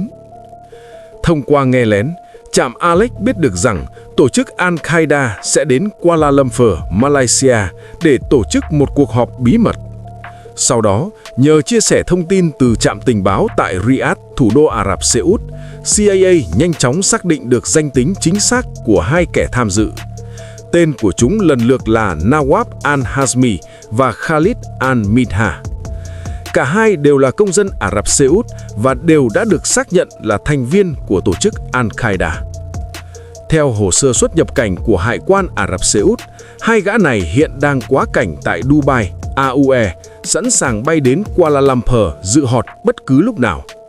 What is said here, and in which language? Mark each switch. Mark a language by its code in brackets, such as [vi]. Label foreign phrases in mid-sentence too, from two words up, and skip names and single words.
[vi] Thông qua nghe lén, trạm Alex biết được rằng tổ chức Al-Qaeda sẽ đến Kuala Lumpur, Malaysia để tổ chức một cuộc họp bí mật. Sau đó, nhờ chia sẻ thông tin từ trạm tình báo tại Riyadh, thủ đô Ả Rập Xê Út, CIA nhanh chóng xác định được danh tính chính xác của hai kẻ tham dự. Tên của chúng lần lượt là Nawab al-Hazmi và Khalid al-Midha. Cả hai đều là công dân Ả Rập Xê Út và đều đã được xác nhận là thành viên của tổ chức Al-Qaeda. Theo hồ sơ xuất nhập cảnh của Hải quan Ả Rập Xê Út, hai gã này hiện đang quá cảnh tại Dubai, AUE, sẵn sàng bay đến Kuala Lumpur dự họp bất cứ lúc nào.